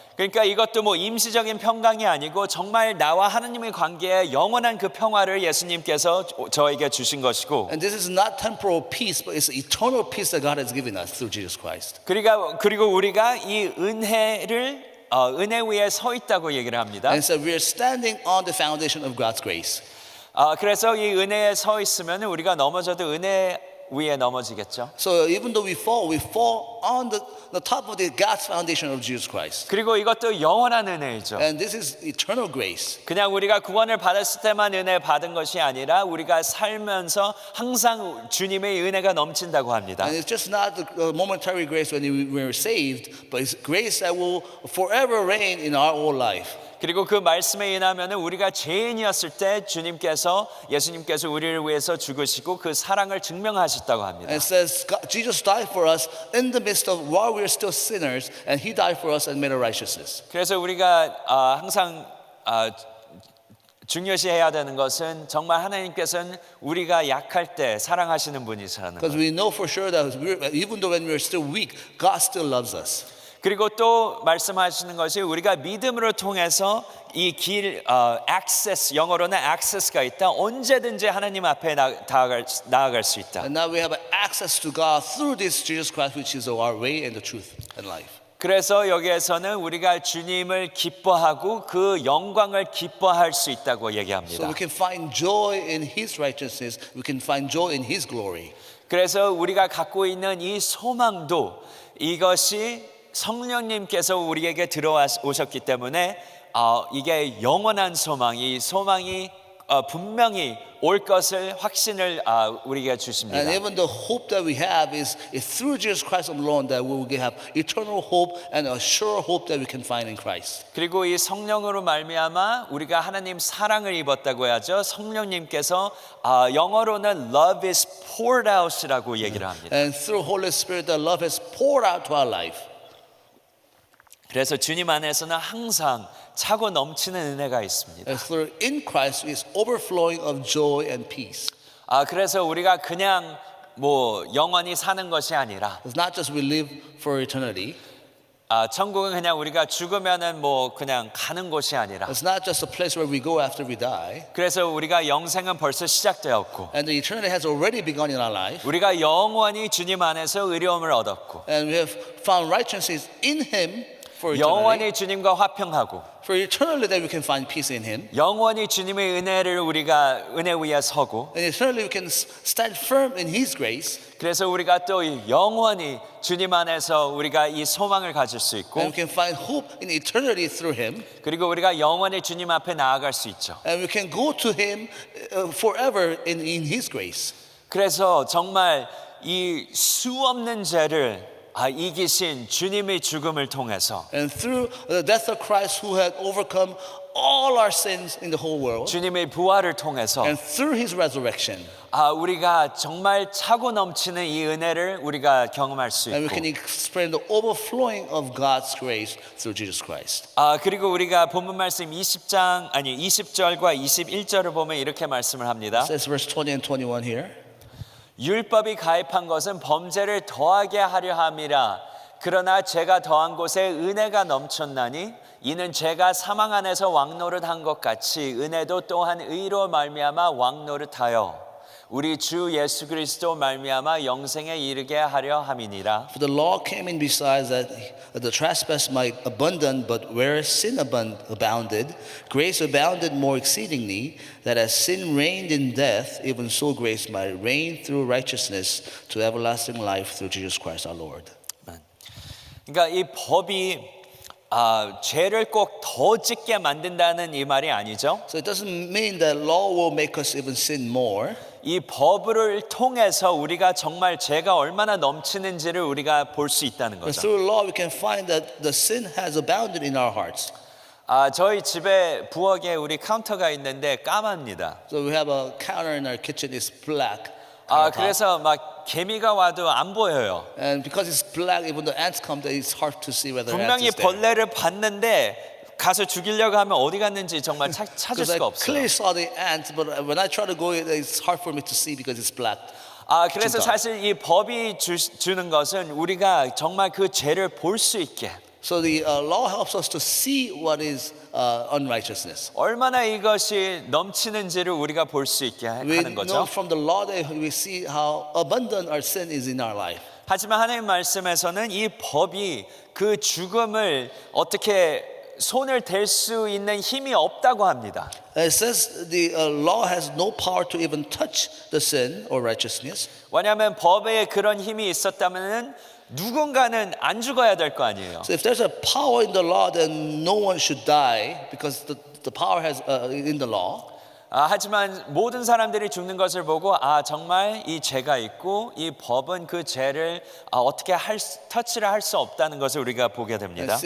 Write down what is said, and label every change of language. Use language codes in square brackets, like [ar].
[ko] 그러니까 이것도 뭐 임시적인 평강이 아니고 정말 나와 하나님의 관계에 영원한 그 평화를 예수님께서 저에게 주신 것이고 [en] And this is not temporal peace, but it's eternal peace that God has given us through Jesus Christ. [ko] 그리고 우리가 이 은혜를 은혜 위에 서 있다고 얘기를 합니다. [en] And so we are standing on the foundation of God's grace. [ko] 그래서 이 은혜에 서 있으면 우리가 넘어져도 은혜 위에 넘어지겠죠. [en] So even though we fall on the top of the God's foundation of Jesus Christ. [ko] 그리고 이것도 영원한 은혜이죠. [en] And this is eternal grace. [ko] 그냥 우리가 구원을 받았을 때만 은혜 받은 것이 아니라 우리가 살면서 항상 주님의 은혜가 넘친다고 합니다. [en] And it's just not the momentary grace when we're saved, but it's grace that will forever reign in our whole life. [ko] 그리고 그 말씀에 인하면은 우리가 죄인이었을 때 예수님께서 우리를 위해서 죽으시고 그 사랑을 증명하셨다고 합니다. [en] And it says Jesus died for us in the midst of while we are still sinners, and He died for us and made our righteousness. [ko] 그래서 우리가 항상 중요시해야 되는 것은 정말 하나님께서는 우리가 약할 때 사랑하시는 분이시라는 것. [en] Because we know for sure that even though when we're still weak, God still loves us. [ko] 그리고 또 말씀하시는 것이 우리가 믿음으로 통해서 이 길 access, 영어로는 access가 있다. 언제든지 하나님 앞에 나아갈 수 있다. [en] And now we have access to God through this Jesus Christ, which is our way and the truth and life. [ko] 그래서 여기에서는 우리가 주님을 기뻐하고 그 영광을 기뻐할 수 있다고 [en] So [ko] 얘기합니다. [en] we can find joy in His righteousness. We can find joy in His glory. [ko] 그래서 우리가 갖고 있는 이 소망도 이것이 성령님께서 우리에게 들어오셨기 때문에 이게 영원한 소망, 이 소망이 분명히 올 것을 확신을 우리에게 주십니다. [en] And even the hope that we have is through Jesus Christ alone that we will have eternal hope and a sure hope that we can find in Christ. [ko] 그리고 이 성령으로 말미암아 우리가 하나님 사랑을 입었다고 하죠. 성령님께서 영어로는 [en] love is poured out [ko] 이라고 얘기를 합니다. [en] And through Holy Spirit, the love has poured out to our life. [ko] 그래서 주님 안에서는 항상 차고 넘치는 은혜가 있습니다. [en] And through in Christ is overflowing of joy and peace. [ko] 그래서 우리가 그냥 뭐 영원히 사는 것이 아니라 [en] It's not just we live for eternity. [ko] 천국은 그냥 우리가 죽으면은 뭐 그냥 가는 곳이 아니라 [en] It's not just a place where we go after we die. [ko] 그래서 우리가 영생은 벌써 시작되었고 [en] And the eternity has already begun in our life. [ko] 우리가 영원히 주님 안에서 의로움을 얻었고 [en] And we have found righteousness in Him for eternity. [ko] 영원히 주님과 화평하고 [en] For eternally that we can find peace in Him. [ko] 영원히 주님의 은혜를 우리가 은혜 위에 서고 [en] And eternally we can stand firm in His grace. [ko] 그래서 우리가 또 영원히 주님 안에서 우리가 이 소망을 가질 수 있고 [en] And we can find hope in eternity through Him. [ko] 그리고 우리가 영원히 주님 앞에 나아갈 수 있죠. [en] And we can go to Him forever in His grace. [ko] 그래서 정말 이 수 없는 죄를 이기신 주님의 죽음을 통해서 [en] And through the death of Christ who had overcome all our sins in the whole world. [ko] 주님의 부활을 통해서 [en] And through His resurrection. [ko] 우리가 정말 차고 넘치는 이 은혜를 우리가 경험할 수 [en] And we can [ko] 있고 [en] experience the overflowing of God's grace through Jesus Christ. [ko] 그리고 우리가 본문 말씀 20절과 21절을 보면 이렇게 말씀을 합니다. [en] It says verse 20 and 21 here. [ko] 율법이 가입한 것은 범죄를 더하게 하려 함이라. 그러나 죄가 더한 곳에 은혜가 넘쳤나니 이는 죄가 사망 안에서 왕노릇한 것 같이 은혜도 또한 의로 말미암아 왕노릇하여 우리 주 예수 그리스도 말미암아 영생에 이르게 하려 함이니라. [en] For the law came in besides that the trespass might abundant, but where sin abounded, grace abounded more exceedingly, that as sin reigned in death, even so grace might reign through righteousness to everlasting life through Jesus Christ our Lord. [ko] 그러니까 이 법이 죄를 꼭 더 짓게 만든다는 이 말이 아니죠. [en] So it doesn't mean that law will make us even sin more. [ko] 이 법을 통해서 우리가 정말 죄가 얼마나 넘치는지를 우리가 볼 수 있다는 [en] But [ko] 거죠. [en] through law we can find that the sin has abounded in our hearts. [ko] 저희 집에 부엌에 우리 카운터가 있는데 까맣니다. [en] So we have a counter in our kitchen is black. [ko] 그래서 막 개미가 와도 안 보여요. [en] And because it's black, even the ants come, it's hard to see whether ants [ko] 분명히 [en] is there. [ko] 벌레를 봤는데 가서 죽이려고 하면 어디 갔는지 정말 찾을 [en] Because I [ko] 수가 없어요. [en] clearly saw the ants, but when I try to go, it's hard for me to see because it's black. [ko] 그래서 진짜. 사실 이 법이 주는 것은 우리가 정말 그 죄를 볼 수 있게 [en] So the law helps us to see what is unrighteousness. [ko] 얼마나 이것이 넘치는지를 우리가 볼 수 있게 [en] We [ko] 하는 [en] know [ko] 거죠. [en] from the law that we see how abundant our sin is in our life. [ko] 하지만 하나님 말씀에서는 이 법이 그 죽음을 어떻게 손을 댈 수 있는 힘이 없다고 합니다. [en] It says the law has no power to even touch the sin or righteousness. [ko] 왜냐하면 법에 그런 힘이 있었다면 누군가는 안 죽어야 될 거 아니에요. [en] So if there's a power in the law, then no one should die because the power has in the law. [ko] 하지만 모든 사람들이 죽는 것을 보고 정말 이 죄가 있고 이 법은 그 죄를 어떻게 터치를 할 수 없다는 것을 우리가 보게 됩니다.